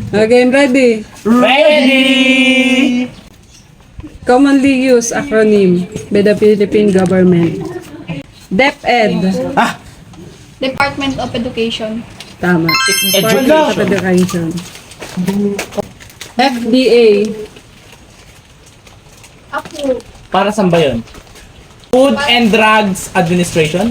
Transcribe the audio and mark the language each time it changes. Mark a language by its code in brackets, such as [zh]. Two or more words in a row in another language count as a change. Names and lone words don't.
[en] Okay, ready? Ready! Commonly used acronym by the Philippine government. DepEd. Ah! Department of Education. Tama. Department of Education. Education. FDA. [tl] Ako. Para saan ba yun? [en] Food and Drugs Administration?